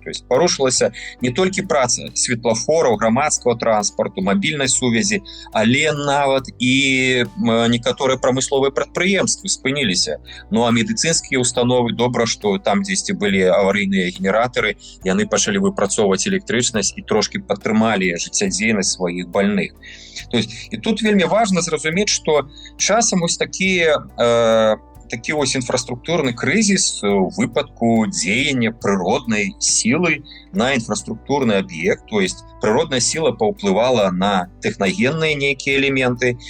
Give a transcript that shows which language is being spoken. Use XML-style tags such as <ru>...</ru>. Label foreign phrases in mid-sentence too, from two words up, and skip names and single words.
<ru>То есть</ru> <be>парушылася не толькі праца светлафораў, грамадскага транспарту, мабільнай сувязі, але нават і некаторыя прамысловыя прадпрыемствы спыніліся. Ну а медыцынскія установы, добра, што там дзесьці былі аварыйныя генератары, яны пачалі выпрацоўваць электрычнасць і трошки падтрымалі жыццядзейнасць сваіх больных.</be> <ru>То есть,</ru> <be>і тут вельмі важна зразумець, што часам вось такі вось інфраструктурны крызіс у выпадку дзеяння прыроднай сілы на інфраструктурны аб'ект,</be> <ru>то есть</ru> <be>прыродная сіла паўплывала на тэхнагенныя нейкія элементы.</be>